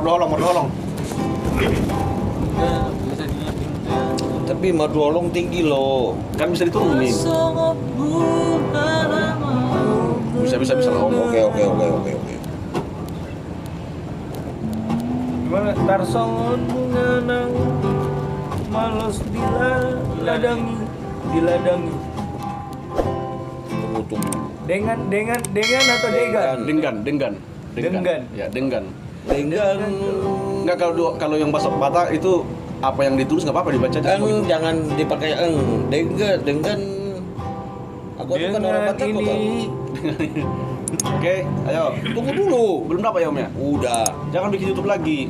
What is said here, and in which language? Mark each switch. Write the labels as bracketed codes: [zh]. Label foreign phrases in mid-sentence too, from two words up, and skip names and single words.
[bbc] merdu holong. [id] Bisa dinyiapin. Tapi merdolong tinggi loh. Kan bisa diturunin. Bisa lah Om. Oke. Gimana? [bbc] Tarsongon bunga nang malos diladangi. [id] Tunggu. Dengan atau degan? Denggan. Denggan. Ya, denggan. Lenggan. Enggak, kalau yang bahasa Batak itu apa yang ditulis nggak apa-apa dibaca aja. Jangan dipakai dengan. Aku bukan orang Batak kok. Bang. Oke, ayo. Tunggu dulu. Belum dapat ya Om ya? Udah. Jangan bikin YouTube lagi.